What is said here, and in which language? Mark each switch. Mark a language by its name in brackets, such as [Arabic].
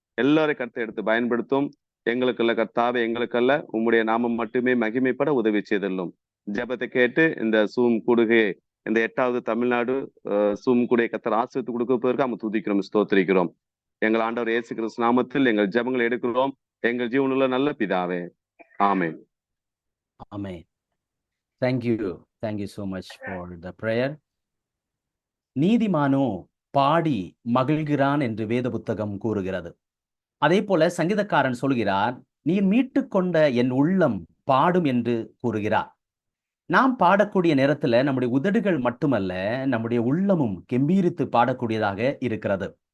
[Tamil] எல்லாரும் கருத்தை எடுத்து பயன்படுத்தும். எங்களுக்கல்ல கர்த்தாவே, எங்களுக்கல்ல உம்முடைய நாமம் மட்டுமே மகிமைப்பட உதவி செய்தல்லும். ஜெபத்தை கேட்டு இந்த கூடுகை இந்த 8வது தமிழ்நாடு கூடுகை கர்த்தர் ஆசீர்வதித்து கொடுப்பதற்கு நம்ம துதிக்கிறோம், ஸ்தோத்திரிக்கிறோம். எங்கள் ஆண்டவர் இயேசு கிறிஸ்து நாமத்தில் எங்கள் ஜெபங்களை எடுக்கிறோம். எங்கள் ஜீவனுள்ள நல்ல பிதாவே, ஆமென். ஆமென். [English] Thank you so much for the prayer. [Tamil] நீதிமானோ பாடி மகிழ்கிறான் என்று வேத புத்தகம் கூறுகிறது. அதே போல சங்கீதக்காரன் சொல்கிறார், நீர் மீட்டு கொண்ட என் உள்ளம் பாடும் என்று கூறுகிறார். நாம் பாடக்கூடிய நேரத்துல நம்முடைய உதடுகள் மட்டுமல்ல, நம்முடைய உள்ளமும் கெம்பீரித்து பாடக்கூடியதாக இருக்கிறது.